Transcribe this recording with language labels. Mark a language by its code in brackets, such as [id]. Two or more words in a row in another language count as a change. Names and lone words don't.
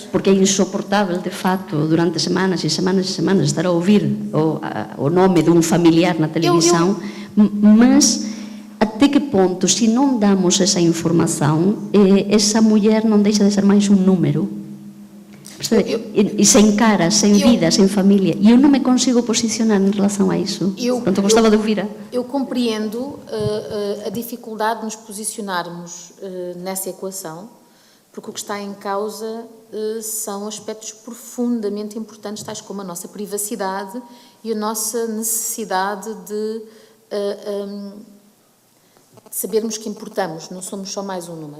[gl] Porque é insoportável, de facto, durante semanas e semanas e semanas estar a ouvir o nome dun familiar na televisión, mas até que ponto, se non damos esa información, esa muller non deixa de ser máis un número. E sen cara, sen vida, sen familia. E eu non me consigo posicionar en relación a iso. Portanto, gostava de ouvir. [pt] Eu compreendo a dificuldade de nos posicionarmos nessa equação, porque o que está em causa são aspectos profundamente importantes, tais como a nossa privacidade e a nossa necessidade de sabermos que importamos, não somos só mais um número.